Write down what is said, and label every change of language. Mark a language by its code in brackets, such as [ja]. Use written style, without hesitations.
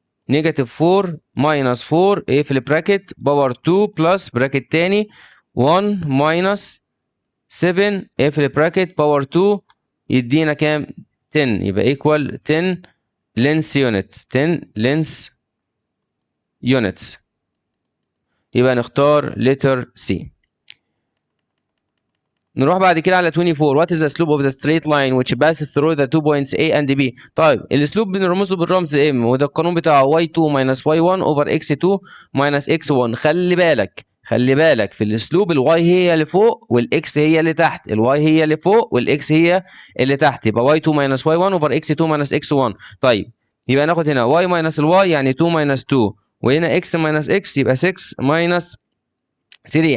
[ar] نيجاتيف 4 ماينس 4 ايه في البراكت باور 2 بلس براكت تاني 1 ماينس 7 ايه في البراكت باور 2 يدينا كام 10 يبقى ايكوال 10 لينس يونت 10 لينس يونتس. يبقى نختار letter C. [en] نروح بعد كده على 24. What is the slope of the straight line which passes through the two points A and B؟ [ar] طيب الاسلوب بنرمز له بالرمز M وده القانون بتاعه [en] y2 minus y1 over x2 minus x1. [ar] خلي بالك في الاسلوب الواي هي اللي فوق والاكس هي اللي تحت، الواي هي اللي فوق والاكس هي اللي تحت، يبقى y2 minus y1 over x2 minus x1. طيب يبقى ناخد هنا y minus الواي يعني 2 minus 2 وهنا x minus x يبقى 6 minus 3.